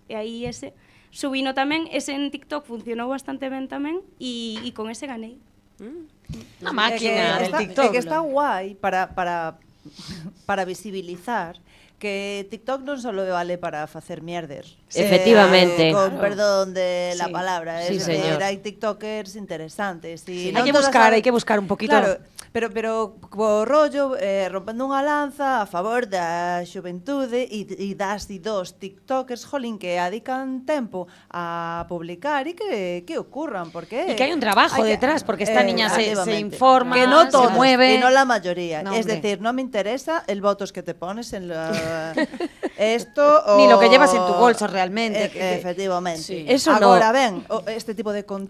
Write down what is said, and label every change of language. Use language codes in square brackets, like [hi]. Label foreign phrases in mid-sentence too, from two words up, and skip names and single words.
[gl] E aí subino tamén, ese en TikTok funcionou bastante ben tamén, e con ese ganei. [es] Una máquina del TikTok. [gl] É que está guai para visibilizar que TikTok non só vale para facer mierder. [es] Efectivamente. Con perdón de la Sí. palabra. Sí, Es decir, señor. [gl] hai TikTokers interesantes. [es] Y Hay que buscar un poquito. Claro, pero co rollo, rompendo unha lanza a favor da xuventude e das dos TikTokers, jolín, que adican tempo a publicar e que ocurran, porque... Y que hay un trabajo detrás, porque esta niña se activamente. informa, que no se todos, mueve. que no la mayoría. No, Es hombre. decir, no me interesa el votos que te pones en la... esto o... Ni lo que llevas en tu bolso realmente. Efectivamente. Sí. Eso [gl] Agora [es] no. [gl] ben, este tipo de contido...